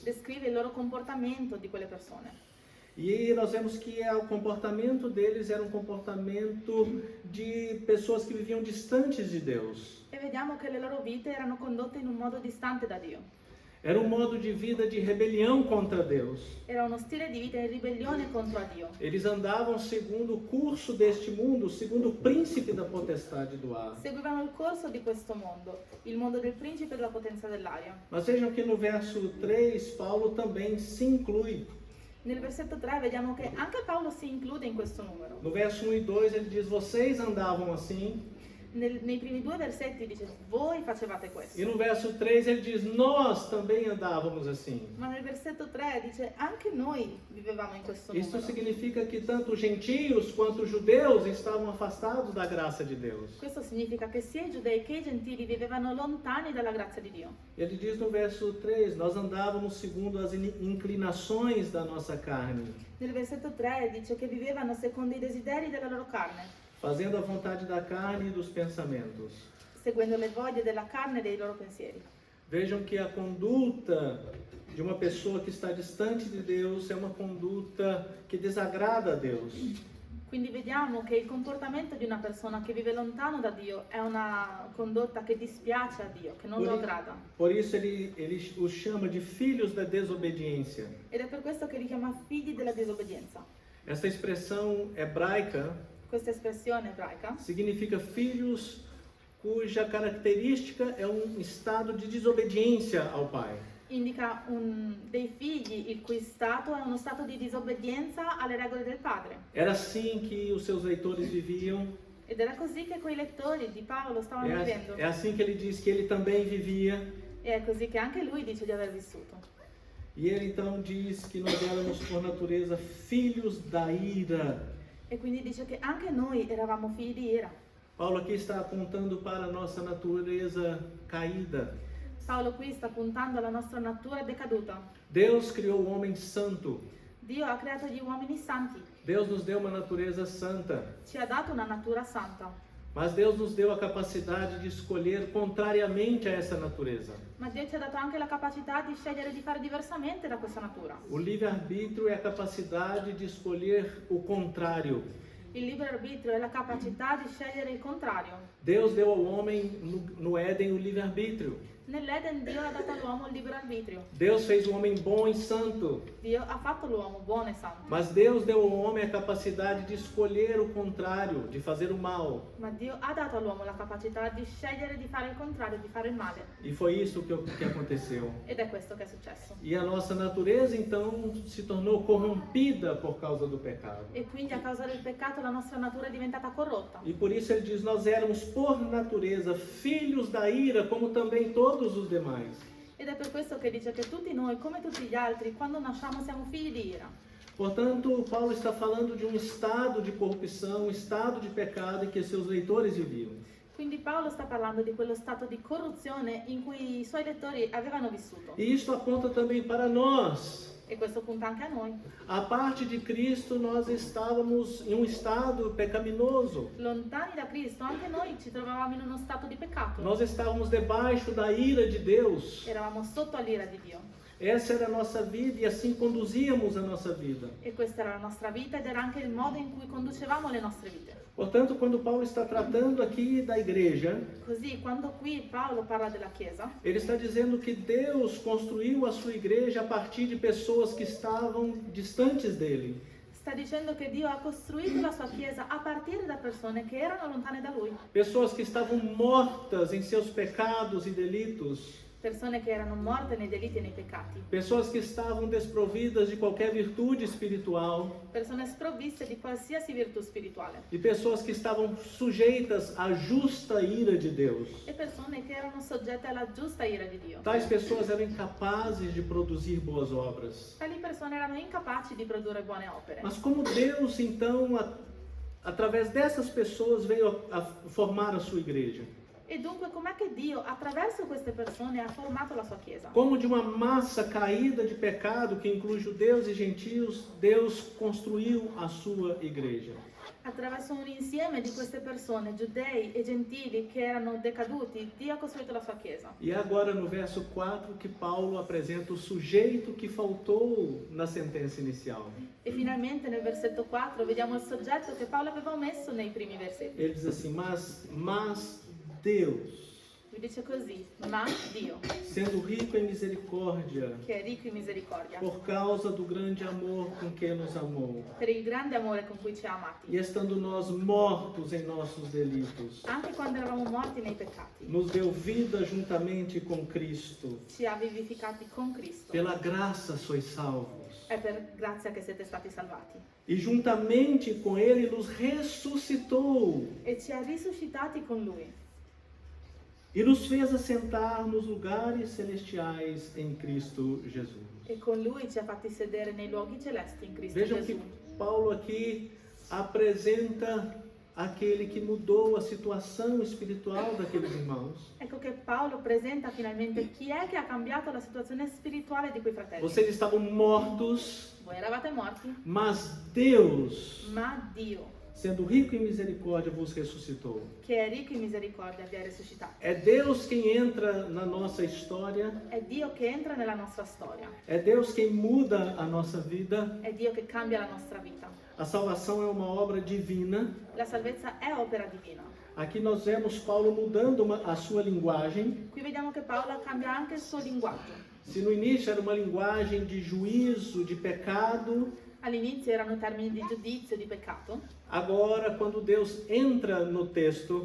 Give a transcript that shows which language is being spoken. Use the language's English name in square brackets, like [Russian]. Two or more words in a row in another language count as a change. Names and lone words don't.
[Italian] Descrive il loro comportamento di quelle persone. [Portuguese] E nós vemos que o comportamento deles era um comportamento de pessoas que viviam distantes de Deus. [Italian] E vediamo che le loro vite erano condotte in un modo distante da Dio. [Portuguese] Era um modo de vida de rebelião contra Deus. [Italian] Era uno stile di vita in ribellione contro a Dio. [Portuguese] Eles andavam segundo o curso deste mundo, segundo o príncipe da potestade do ar. [Italian] Seguivano il corso di questo mondo del principe della potenza dell'aria. [Portuguese] Mas vejam que no verso 3, Paulo também se inclui. [Italian] Nel versetto 3 vediamo che anche Paolo si include in questo numero. [Portuguese] No verso 1 e 2 ele diz: vocês andavam assim. [Italian] Nei primi due versetti dice, voi facevate questo. [Portuguese] E no verso 3 ele diz: nós também andávamos assim. [Italian] Ma nel versetto 3 dice, anche noi vivevamo in questo [Portuguese] Isso [Italian] numero. [Portuguese] significa que tanto os gentios quanto os judeus estavam afastados da graça de Deus. [Italian] Questo significa che sia i giudei che i gentili vivevano lontani dalla grazia di Dio. [Portuguese] Ele diz no verso 3: nós andávamos segundo as inclinações da nossa carne, [Italian] Nel versetto 3 dice che vivevano secondo i desideri della loro carne, [Portuguese] fazendo a vontade da carne e dos pensamentos. [Italian] seguendo le voglie della carne e dei loro pensieri. [Portuguese] Vejam que a conduta de uma pessoa que está distante de Deus é uma conduta que desagrada a Deus. [Italian] Quindi vediamo che il comportamento di una persona che vive lontano da Dio è una condotta che dispiace a Dio, che non lo aggrada. [Portuguese] Por isso ele os chama de filhos da desobediência. [Italian] Ed è per questo che li chiama figli della disobbedienza. [Portuguese] Essa expressão hebraica [Italian] Questa espressione ebraica [Portuguese] significa filhos cuja característica é um estado de desobediência ao pai. [Italian] indica dei figli il cui stato è uno stato di disobbedienza alle regole del padre. [Portuguese] Era assim que os seus leitores viviam. [Italian] Ed era così che quei lettori di Paolo stavano vivendo. [Portuguese] É assim que ele diz que ele também vivia. [Italian] E è così che anche lui dice di aver vissuto. [Portuguese] E ele então diz que nós éramos por natureza filhos da ira. [Italian] E quindi dice che anche noi eravamo figli di ira. [Portuguese] Paulo aqui está apontando para a nossa natureza caída. [Italian] Paolo qui sta puntando alla nostra natura decaduta. [Portuguese] Deus criou o homem santo. [Italian] Dio ha creato gli uomini santi. [Portuguese] Deus nos deu uma natureza santa. [Italian] Ci ha dato una natura santa. [Portuguese] Mas Deus nos deu a capacidade de escolher contrariamente a essa natureza. [Italian] Ma Dio ci ha dato anche la capacità di scegliere di fare diversamente da questa natura. [Portuguese] O livre-arbítrio é a capacidade de escolher o contrário. [Italian] Il libero arbitrio è la capacità di scegliere il contrario. [Portuguese] Deus deu ao homem no Éden o livre-arbítrio. [Italian] Nell'Eden Dio ha dato all'uomo il libero arbitrio. [Portuguese] Deus fez o homem bom e santo. [Italian] Dio ha fatto l'uomo buono e santo. [Portuguese] Mas Deus deu ao homem a capacidade de escolher o contrário, de fazer o mal. [Italian] Ma Dio ha dato all'uomo la capacità di scegliere di fare il contrario, di fare il male. [Portuguese] E foi isso que aconteceu. [Italian] Ed è questo che è successo. [Portuguese] E a nossa natureza então se tornou corrompida por causa do pecado. [Italian] E quindi a causa del peccato la nostra natura è diventata corrotta. [Portuguese] E por isso ele diz: nós éramos por natureza filhos da ira, como também todos os demais. [Italian] Ed è per questo che dice che tutti noi, come tutti gli altri, quando nasciamo siamo figli di ira. [Portuguese] Portanto, Paulo está falando de um estado de corrupção, um estado de pecado em que seus leitores viviam. [Italian] Quindi Paolo sta parlando di quello stato di corruzione in cui i suoi lettori avevano vissuto. [Portuguese] E isto aponta também para nós. [Italian] E questo punta anche a noi. [Portuguese] A parte de Cristo, nós estávamos em um estado pecaminoso. [Italian] Lontani da Cristo, anche noi ci trovavamo in uno stato di peccato. [Portuguese] Nós estávamos debaixo da ira de Deus. [Italian] Eravamo sotto all'ira di Dio. [Portuguese] Essa era a nossa vida e assim conduzíamos a nossa vida. [Italian] E questa era la nostra vita ed era anche il modo in cui conducevamo le nostre vite. [Portuguese] Portanto, quando Paulo está tratando aqui da igreja, [Italian] Così, quando qui Paolo parla della Chiesa, [Portuguese] ele está dizendo que Deus construiu a sua igreja a partir de pessoas que estavam distantes dele. [Italian] sta dicendo che Dio ha costruito la sua Chiesa a partire da persone che erano lontane da Lui. [Portuguese] Pessoas que estavam mortas em seus pecados e delitos. [Italian] Persone che erano morte nei delitti e nei peccati. [Portuguese] Pessoas que estavam desprovidas de qualquer virtude espiritual. [Italian] Persone sprovviste di qualsiasi virtù spirituale. [Portuguese] E pessoas que estavam sujeitas à justa ira de Deus. [Italian] E persone che erano soggette alla giusta ira di Dio. [Portuguese] Tais pessoas eram incapazes de produzir boas obras. [Italian] Tali persone erano incapaci di produrre buone opere. [Portuguese] Mas como Deus, então, através dessas pessoas, veio a formar a sua igreja? [Italian] E dunque com'è che Dio attraverso queste persone ha formato la sua Chiesa? [Portuguese] Como de uma massa caída de pecado, que inclui judeus e gentios, Deus construiu a sua igreja. [Italian] Attraverso un insieme di queste persone, giudei e gentili che erano decaduti, Dio ha costruito la sua Chiesa. [Portuguese] E agora no verso 4 que Paulo apresenta o sujeito que faltou na sentença inicial. [Italian] E finalmente nel versetto 4 vediamo il soggetto che Paolo aveva omesso nei primi versetti. [Portuguese] Ele diz assim, mas Deus, [Italian] Lui dice così, ma Dio, [Portuguese] sendo rico em misericórdia, [Italian] che è ricco in misericordia, [Portuguese] por causa do grande amor com que nos amou, [Italian] per il grande amore con cui ci ha amati, [Portuguese] e estando nós mortos em nossos delitos, [Italian] anche quando eravamo morti nei peccati, [Portuguese] nos deu vida juntamente com Cristo. [Italian] ci ha vivificati con Cristo. [Portuguese] Pela graça sois salvos. [Italian] È per grazia che siete stati salvati. [Portuguese] E juntamente com Ele nos ressuscitou [Italian] E ci ha risuscitati con Lui. [Portuguese] e nos fez assentar nos lugares celestiais em Cristo Jesus. [Italian] E con Lui ci ha fatti sedere nei luoghi celesti in Cristo [Portuguese] Vejam [Italian] Gesù. [Portuguese] que Paulo aqui apresenta aquele que mudou a situação espiritual daqueles irmãos. [Italian] Ecco che Paolo presenta finalmente chi è che ha cambiato la situazione spirituale di quei fratelli. [Portuguese] Vocês estavam mortos, [Italian] Voi eravate morti, [Portuguese] mas Deus, [Italian] ma Dio, [Portuguese] sendo rico em misericórdia, vos ressuscitou. [Italian] che è ricco in misericordia, vi ha risuscitato. [Portuguese] É Deus quem entra na nossa história, [Italian] È Dio che entra nella nostra storia. [Portuguese] é Deus quem muda a nossa vida. [Italian] È Dio che cambia la nostra vita. [Portuguese] A salvação é uma obra divina. [Italian] La salvezza è opera divina. [Portuguese] Aqui nós vemos Paulo mudando a sua linguagem. [Italian] Qui vediamo che Paolo cambia anche il suo linguaggio. [Portuguese] Se no início era uma linguagem de juízo, de pecado, [Italian] All'inizio erano termini di giudizio, di peccato, [Portuguese] agora quando Deus entra no texto,